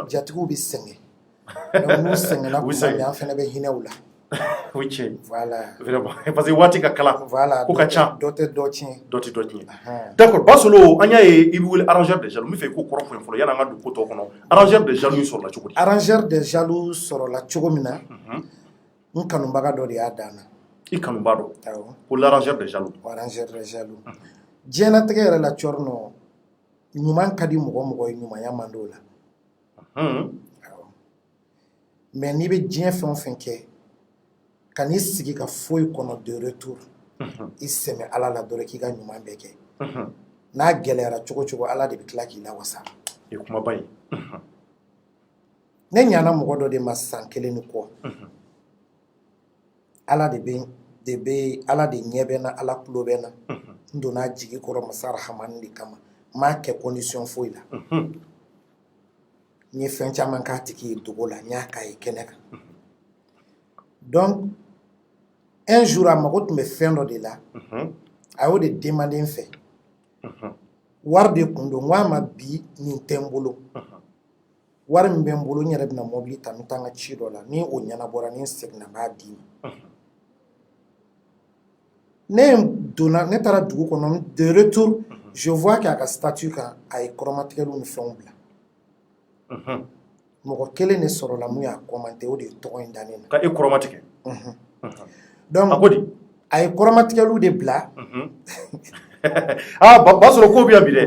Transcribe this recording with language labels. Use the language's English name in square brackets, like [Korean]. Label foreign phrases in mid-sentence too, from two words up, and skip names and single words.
[Bambara] jatigiw bɛ sɛgɛn donc n'u sɛgɛnna U bɛ tuma sɛgɛn. min an fana bɛ hinɛ u la o ye tiɲɛ ye voilà [French] vraiment parce que [Bambara] waati ka kalan voilà ko ka ca dɔ tɛ dɔ tiɲɛ dɔ tɛ dɔ tiɲɛ Ahan. d'accord basolo an y'a ye i bɛ wele arrangeur de jaloux n bɛ fɛ i k'o kɔrɔ fɔ n ye fɔlɔ yanni an ka don ko tɔ kɔnɔ arrangeur de jaloux in sɔrɔla cogo di arrangeur des jaloux sɔrɔla cogo min na n kanubaga dɔ de y'a dan na i kanuba dɔ awɔ ko l'arrangeur de jaloux o arrangeur des jaloux diɲɛlatigɛ yɛrɛ la cɔri nɔ ɲuman ka di mɔgɔ mɔgɔ ye ɲumanya man d'o la awɔ mais n'i bɛ diɲɛ fɛn o fɛn kɛ ka n'i sigi ka foyi kɔnɔ [French] de retour [Bambara] i sɛmɛ ala la dɔrɔn k'i ka ɲuman bɛɛ kɛ n'a gɛlɛyara cogo cogo ala de bɛ tila k'i lawasa ye kumaba ye ne ɲana mɔgɔ dɔ de ma san kelen ni kɔ ala de bɛ ala de ɲɛ bɛ na ala tulo bɛ na n donna jigi kɔrɔ masa rahamani de kama n m'a kɛ condition foyi la n ye fɛn caman k'a tigi ye dogo la n y'a k'a ye kɛnɛ kan [French] donc un jour [Bambara] a mago tun bɛ fɛn dɔ de la a y'o de demander n fɛ wari de kun don n k'a ma bi nin tɛ n bolo wari min bɛ n bolo n yɛrɛ bɛna mobili ta n bɛ taa n ka ci dɔ la ni o ɲɛnabɔra ni n seginna n b'a d'i ma ne taara dugu kɔnɔ [French] de retour je vois [Bambara] k'a ka statut kan a ye kɔrɔmatigɛliw ni fɛnw bila mɔgɔ kelen de sɔrɔla mun y'a commenté o de ye tɔgɔ in da ne na ka e kɔrɔmatigɛ donc a ko di a ye kɔrɔmatigɛliw de bila b'a sɔrɔ ko bɛ yan bi dɛ